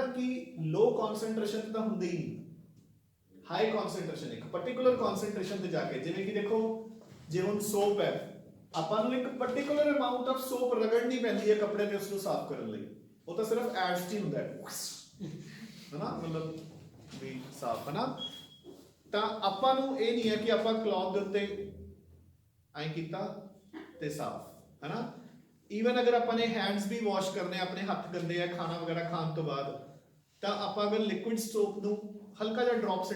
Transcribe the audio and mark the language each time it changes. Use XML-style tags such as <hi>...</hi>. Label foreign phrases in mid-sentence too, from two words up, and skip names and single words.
<pa>ਕਿ</pa> <en>low concentration</en> <pa>ਤਾਂ ਹੁੰਦੀ ਹੀ ਨਹੀਂ</pa> <en>high concentration</en> <pa>ਇੱਕ</pa> <en>particular concentration</en> <pa>ਤੇ ਜਾ ਕੇ ਜਿਵੇਂ ਕਿ ਦੇਖੋ ਜੇ ਹੁਣ soap ਹੈ ਆਪਾਂ ਨੂੰ ਇੱਕ</pa> <en>particular amount of soap</en> <pa>ਰਗੜਨੀ ਪੈਂਦੀ ਹੈ ਕੱਪੜੇ ਤੇ ਉਸ ਨੂੰ ਸਾਫ਼ ਕਰਨ ਲਈ ਉਹ ਤਾਂ ਸਿਰਫ ਐਡਸ 'ਚ ਹੀ ਹੁੰਦਾ ਹੈ</pa> <hi>है ना मतलब भी साफ है ना</hi> <pa>ਤਾਂ ਆਪਾਂ ਨੂੰ ਇਹ ਨਹੀਂ ਹੈ ਕਿ ਆਪਾਂ ਕਲੌਥ ਦੇ ਉੱਤੇ ਐਂ ਕੀਤਾ ਤੇ ਸਾਫ਼ ਹੈ ਨਾ ਈਵਨ ਅਗਰ ਆਪਾਂ ਨੇ ਹੈਂਡਸ ਵੀ ਵਾਸ਼ ਕਰਨੇ ਆਪਣੇ ਹੱਥ ਗੰਦੇ ਆ ਖਾਣਾ ਵਗੈਰਾ ਖਾਣ ਤੋਂ ਬਾਅਦ ਤਾਂ ਆਪਾਂ ਅਗਰ</pa> <en>liquid soap</en> <pa>ਨੂੰ ਹਲਕਾ ਜਿਹਾ ਡ੍ਰੌਪ ਸਿੱਟ</pa>